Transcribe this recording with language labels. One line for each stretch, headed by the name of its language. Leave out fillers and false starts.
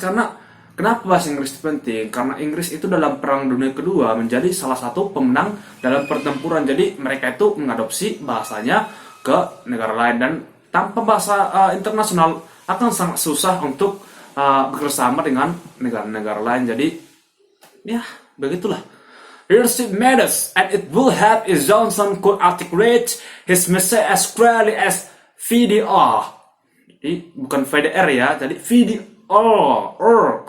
Indonesian: Karena kenapa bahasa Inggris itu penting? Karena Inggris itu dalam Perang Dunia Kedua menjadi salah satu pemenang dalam pertempuran. Jadi mereka itu mengadopsi bahasanya ke negara lain, dan tanpa bahasa internasional akan sangat susah untuk bekerjasama dengan negara-negara lain. Jadi ya begitulah.
English: Leadership matters, and it will help if Johnson could articulate his message as clearly as VDR.
Indonesian: Jadi bukan VDR ya, jadi VDR.